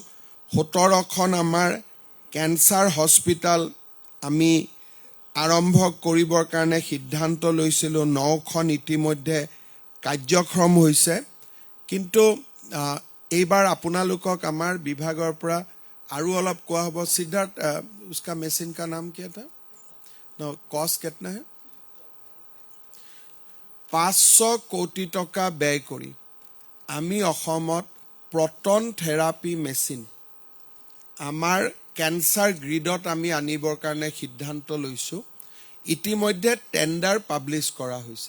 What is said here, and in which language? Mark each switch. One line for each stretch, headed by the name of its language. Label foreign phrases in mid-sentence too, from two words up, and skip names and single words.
Assamese: 17খন আমাৰ
English: cancer hospital
Assamese: আমি আৰম্ভ কৰিবৰ কাৰণে সিদ্ধান্ত লৈছিলোঁ। 9খন ইতিমধ্যে কাৰ্যক্ষম হৈছে। কিন্তু এইবাৰ আপোনালোকক আমাৰ বিভাগৰ পৰা আৰু অলপ কোৱা হ'ব। সিদ্ধাৰ্থ,
Hindi: उसका मेसिन का नाम क्या था? कॉस्ट कितना है?
Assamese: 500 কোটি টকা ব্যয় কৰি আমি অসমত
English: proton therapy machine
Assamese: আমাৰ
English: cancer grid
Assamese: আমি আনিবৰ কাৰণে সিদ্ধান্ত লৈছোঁ। ইতিমধ্যে
English: tender publish
Assamese: কৰা হৈছে।